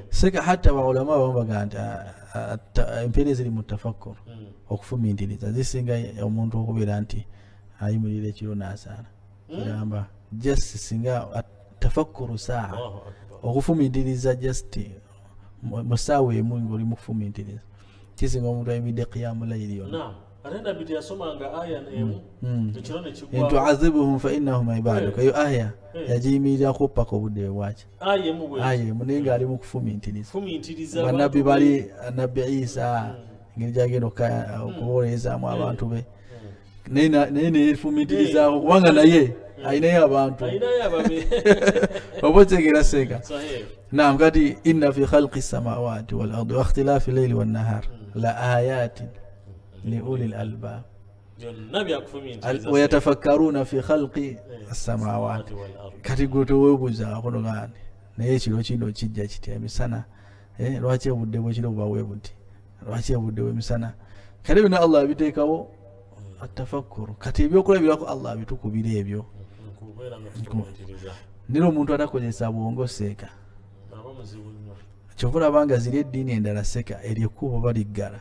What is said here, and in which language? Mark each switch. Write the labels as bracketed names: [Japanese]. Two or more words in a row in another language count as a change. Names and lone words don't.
[Ganda] seka hata baulama bambaga nti empere ziri mu tafakkur okufumintiriza zisinga omuntu okubeera nti ayimulira ekiro n'asaala kiramba just singa tafakkuru saa okufumintiriza just musaawa emu ng'oli mu kufumintiriza kisinga omuntu ayimiridde [Arabic] قيام الليل [Ganda] yonna atenda biti yasomanga aya emu ekiro ne kigwa [Arabic] إن تعذبهم فإنهم عبادك [Ganda] eyo aya yagiyimirako paka obudde bwaki aya emu naye ng'ali mu kufumintiriza bannabbi bali nabbi Isa ngeri gyagenda okuboolezaamu abantu be naye neyefumintirizaako kubanga naye ayinayo abantu oba otegeera seeka naam kati [Arabic] إن في خلق السماوات وال الأرض واختلاف الليل والنهار لآيات لأولي الألباب ويتفكرون في خلق السماوات [Ganda] kati gwe teweebuuzaako nogandi naye ekiro kino kijja kitya emisana lwaki obudde bwekiro buba bwe buti lwaki obudde bwemisana kati bino Allah abiteekawo atafakkuru kati ebyokulabirako Allah abitukubira ebyo nira omuntu atakozesa bwongo seeka kyova olabanga ziri eddiini endala seka eryekkubo baliggala